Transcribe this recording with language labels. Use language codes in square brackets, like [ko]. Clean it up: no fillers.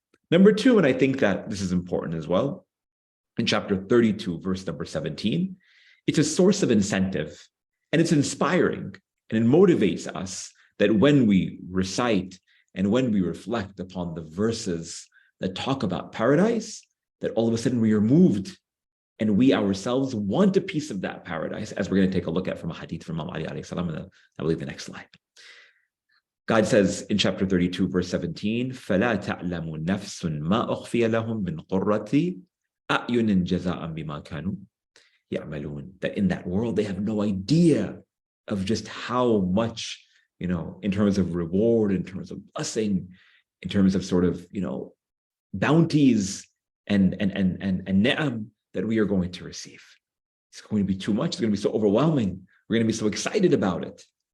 [en] Number two, and I think that this is important as well, in chapter 32, verse number 17, it's a source of incentive and it's inspiring and it motivates us that when we recite and when we reflect upon the verses that talk about paradise, that all of a sudden we are moved and we ourselves want a piece of that paradise, as we're going to take a look at from a hadith from Imam Ali alayhi salam, in I believe the next slide. God says in chapter 32, verse 17, [ar] فَلَا تَعْلَمُ نَفْسٌ مَا أُخْفِيَ لَهُم مِّن قُرَّةِ أَعْيُنٍ جَزَاءً بِمَا كَانُوا يَعْمَلُونَ. [en] That in that world, they have no idea of just how much, in terms of reward, in terms of blessing, in terms of sort of, bounties and ni'am that we are going to receive. It's going to be too much. It's going to be so overwhelming. We're going to be so excited about it.